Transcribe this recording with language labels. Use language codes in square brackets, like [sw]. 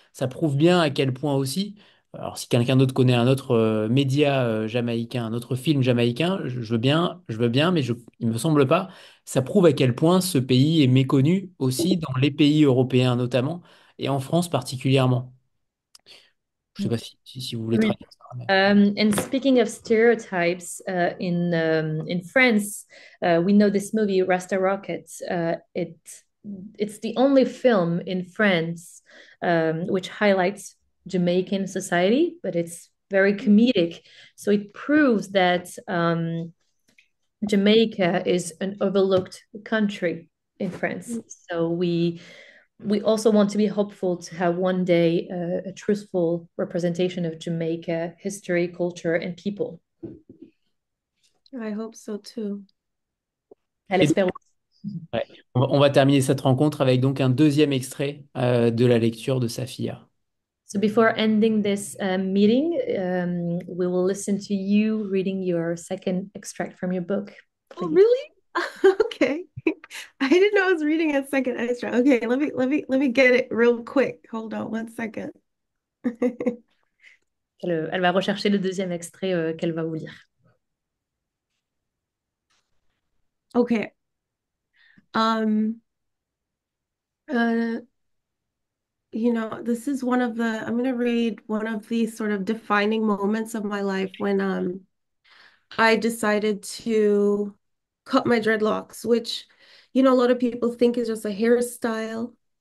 [fr] Ça prouve bien à quel point aussi. Alors, si quelqu'un d'autre connaît un autre média jamaïcain, un autre film jamaïcain, je veux bien, mais il me semble pas. Ça prouve à quel point ce pays est méconnu aussi dans les pays européens notamment, et en France particulièrement. Je sais pas si vous voulez Oui. traduire ça. [en] And speaking of stereotypes, in France, we know this movie Rasta Rocket. It's the only film in France which highlights Jamaican society, but it's very comedic. So it proves that Jamaica is an overlooked country in France. So we also want to be hopeful to have one day a truthful representation of Jamaica history, culture, and people. I hope so too. [fr] Elle Et donc, espère. ouais, on va terminer cette rencontre avec donc un deuxième extrait de la lecture de Safiya. [en] So before ending this meeting, we will listen to you reading your second extract from your book. Oh, Please. really? Okay. I didn't know I was reading a second extra. Okay, let me get it real quick. Hold on one second. [fr] Elle va rechercher le deuxième extrait qu'elle va vous lire. [en] Okay. Um uh you know, this is I'm going to read one of the sort of defining moments of my life when I decided to cut my dreadlocks, which, you know, a lot of people think is just a hairstyle.